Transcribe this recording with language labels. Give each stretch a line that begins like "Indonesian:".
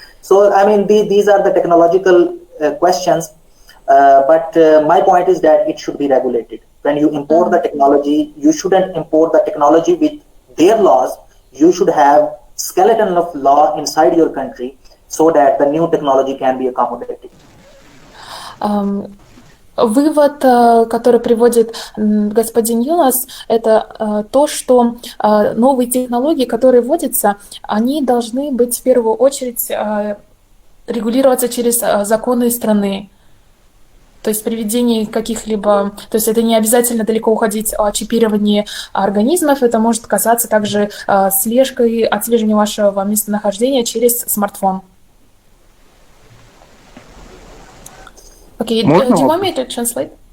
English: So I mean, these are the technological questions, but my point is that it should be regulated. When you import the technology, you shouldn't import the technology with their laws. You should have skeleton of law inside your country so that the new technology can be accommodated.
Russian: Вывод, который приводит господин Юнас, это то, что новые технологии, которые вводятся, они должны быть в первую очередь регулироваться через законы страны. То есть при введении каких-либо... То есть это не обязательно далеко уходить о чипировании организмов, это может касаться также отслеживания вашего местонахождения через смартфон.
English: Окей, do you want me to translate?